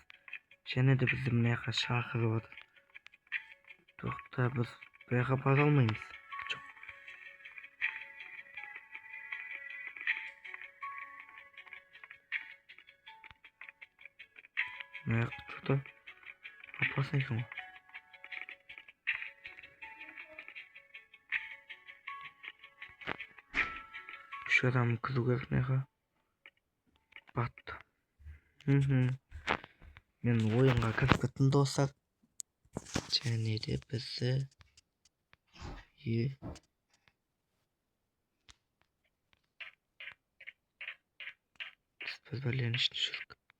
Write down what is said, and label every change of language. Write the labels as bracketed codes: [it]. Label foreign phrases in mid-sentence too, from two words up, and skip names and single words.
[kk] Және де бізді мына жаққа шақырып отыр. Тоқта біз бұл жаққа бара алмаймыз. Мына жақта [ru] что-то опасный [kk] екен ғой. Үш адам кіру керек мына жаққа. Батты. Мен ойынға кіріп кеттім достар. Және де бізді біз бәлен ішінде жүрдік.